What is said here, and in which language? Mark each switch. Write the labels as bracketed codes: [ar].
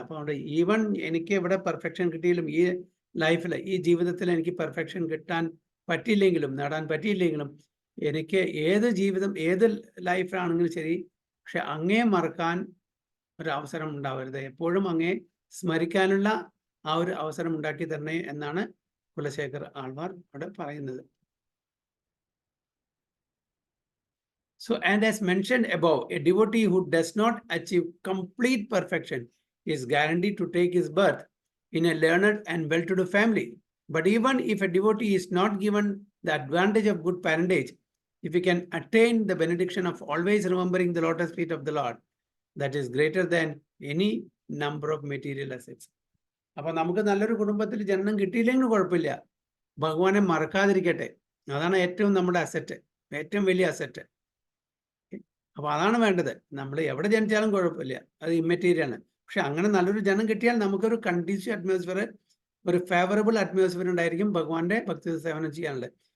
[ml] അപ്പോൾ അവിടെ ഈവൻ എനിക്ക് ഇവിടെ പെർഫെക്ഷൻ കിട്ടിയില്ലെങ്കിലും, ഈ ലൈഫിൽ, ഈ ജീവിതത്തിൽ എനിക്ക് പെർഫെക്ഷൻ കിട്ടാൻ പറ്റിയില്ലെങ്കിലും, നേടാൻ പറ്റിയില്ലെങ്കിലും, എനിക്ക് ഏത് ജീവിതം, ഏത് ലൈഫാണെങ്കിലും ശരി, പക്ഷെ അങ്ങേ മറക്കാൻ ഒരു അവസരം ഉണ്ടാവരുത്, എപ്പോഴും അങ്ങേ സ്മരിക്കാനുള്ള ആ ഒരു അവസരം ഉണ്ടാക്കി തരണേ എന്നാണ് കുലശേഖർ ആൾവാർ അവിടെ പറയുന്നത്. [en] So, and as mentioned above, a devotee who does not achieve complete perfection is guaranteed to take his birth in a learned and well-to-do family. But even if a devotee is not given the advantage of good parentage, if he can attain the benediction of always remembering the lotus feet of the Lord, that is greater than any number of material assets. [ml] അപ്പൊ നമുക്ക് നല്ലൊരു കുടുംബത്തിൽ ജന്മം കിട്ടിയില്ലെങ്കിലും കുഴപ്പമില്ല, ഭഗവാനെ മറക്കാതിരിക്കട്ടെ. അതാണ് ഏറ്റവും നമ്മുടെ അസറ്റ്, ഏറ്റവും വലിയ അസറ്റ്. അപ്പൊ അതാണ് വേണ്ടത്. നമ്മൾ എവിടെ ജനിച്ചാലും കുഴപ്പമില്ല, അത് ഇമ്മെറ്റീരിയലാണ്. പക്ഷെ അങ്ങനെ നല്ലൊരു ജനം കിട്ടിയാൽ നമുക്കൊരു കണ്ടീസീവ് അറ്റ്മോസ്ഫിയർ, ഒരു ഫേവറബിൾ അറ്റ്മോസ്ഫിയർ ഉണ്ടായിരിക്കും ഭഗവാന്റെ ഭക്തി സേവനം ചെയ്യാനുള്ളത്.